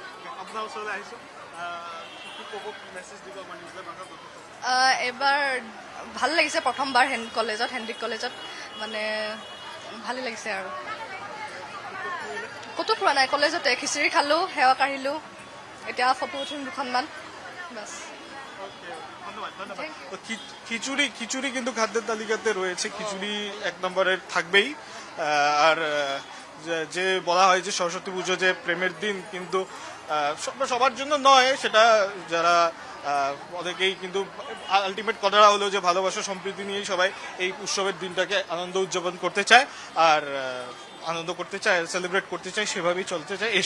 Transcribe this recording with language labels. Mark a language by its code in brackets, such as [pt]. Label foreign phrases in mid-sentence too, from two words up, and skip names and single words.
[as] আপোনাৰ ওচৰলৈ আহিছো, কি ক'ব, মেছেজ দিব আমাৰ নিউজৰ ভাষাত? এবাৰ ভাল লাগিছে, প্ৰথমবাৰ হেণ্ডিক কলেজত, মানে ভালেই লাগিছে আৰু। ক'তো ফুৰা নাই, কলেজতে খিচিৰি খালোঁ, সেৱা কাঢ়িলোঁ, এতিয়া ফটো উঠিম 2খনমান, বাছ। [bn] খিচুড়ি কিন্তু খাদ্যের তালিকাতে রয়েছে, খিচুড়ি 1 নম্বরে থাকবেই। আর যে বলা হয় যে সরস্বতী পুজো যে প্রেমের দিন, কিন্তু সবার জন্য নয়, সেটা যারা অনেকেই কিন্তু আলটিমেট কথাটা হলো যে ভালোবাসা সম্প্রীতি নিয়েই সবাই এই উৎসবের দিনটাকে আনন্দ উদযাপন করতে চায়, আর আনন্দ করতে চায়, সেলিব্রেট করতে চায়, সেভাবেই চলতে চায় এসা।